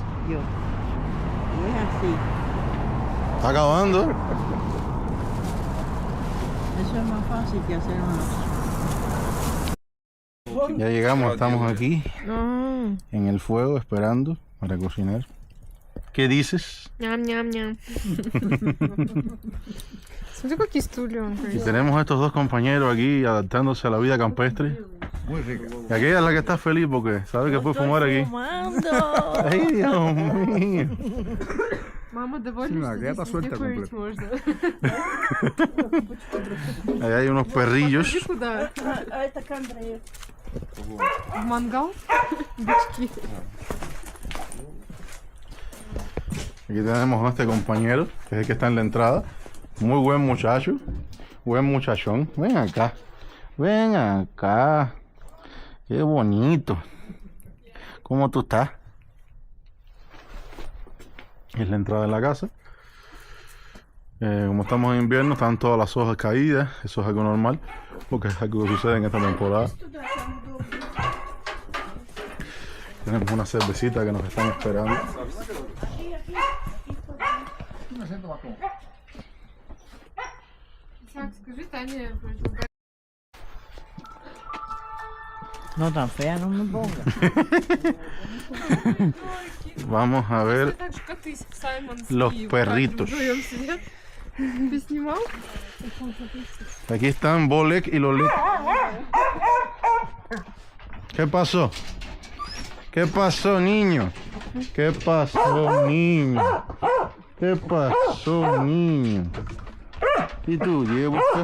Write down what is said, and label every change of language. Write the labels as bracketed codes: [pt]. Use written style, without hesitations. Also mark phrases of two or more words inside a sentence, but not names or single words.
[es] Yo. Y es así. Está acabando. Eso es más fácil que hacer una. Ya llegamos, estamos aquí en el fuego esperando para cocinar. ¿Qué dices? [ru] Ням-ням-ням. Смотри, какие стулья. [es] Y tenemos estos dos compañeros aquí adaptándose a la vida campestre. Muy rica. Y aquella es la que está feliz porque sabe que puede fumar aquí. ¡Fumando! ¡Ay, Dios mío! [ru] Мама довольна, [es] Sí, la [ru] что [es] gata [ru] здесь [es] suelta [ru] везде курить можно. [es] Ahí hay unos perrillos. [ru] Иди куда? А это к Андрею. В мангал? Бычки. [es] Aquí tenemos a este compañero, que es el que está en la entrada. Muy buen muchacho. Buen muchachón. Ven acá. Ven acá. Qué bonito. ¿Cómo tú estás? Es la entrada de la casa. Como estamos en invierno, están todas las hojas caídas. Eso es algo normal, porque es algo que sucede en esta temporada. Tenemos una cervecita que nos están esperando. [ru] Так, скажи Тане, вроде [es] No tan fea, no me ponga. Vamos a ver [ru] так же, как ты, Саймон. [es] los perritos. [ru] Ты снимал? [es] Aquí están Bolek y Lolita. ¿Qué pasó? ¿Qué pasó, niño? ¿Qué pasó, niño? ¿Qué pasó, niño? ¿Y tú, llevo?